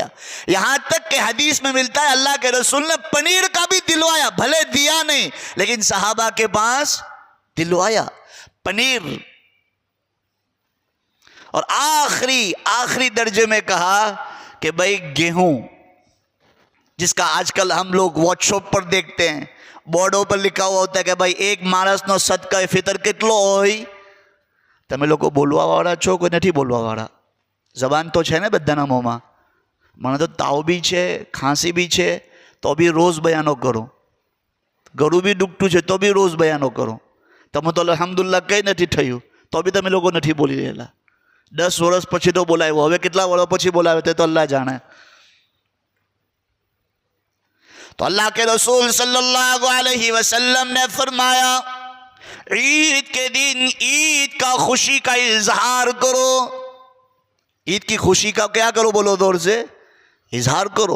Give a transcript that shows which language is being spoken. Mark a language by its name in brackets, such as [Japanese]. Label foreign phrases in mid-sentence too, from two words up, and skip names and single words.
[Urdu] یہاں تک کہ حدیث میں ملتا ہے اللہ کے رسول نے پنیر کا بھی دلوایا, بھلے دیا نہیں لیکن صحابہ کے پاس دلوایا پنیر. اور آخری درجے میں کہا کہ بھائی گیہوں, جس کا آج کل ہم لوگ واٹس ایپ پر دیکھتے ہیں, بورڈوں پر لکھا ہوا ہوتا ہے کہ بھائی ایک مانس નો صدقہ فطر [Gujarati] કેટલો હોય? તમે લોકો બોલવા વાળા છો કે નથી બોલવા વાળા? [Urdu] زبان تو [Gujarati] છે ને બધાના મોંમાં. મને તો તાવ બી છે, ખાંસી બી છે, તો બી રોજ બયાનો કરો. ગળું બી દુખતું છે તો બી રોજ બયાનો કરો. તમે તો અલ્હમ્દુલિલ્લાહ કંઈ નથી થયું તો બી તમે લોકો નથી બોલી રહેલા. 10 વર્ષ પછી તો બોલાવ્યો, હવે કેટલા વર્ષ પછી બોલાવ્યો તે તો અલ્લાહ જાણે. [Urdu] تو اللہ کے رسول صلی اللہ علیہ وسلم نے فرمایا عید کے دن عید کا خوشی کا اظہار کرو. عید کی خوشی کا کیا کرو بولو دور سے؟ اظہار کرو.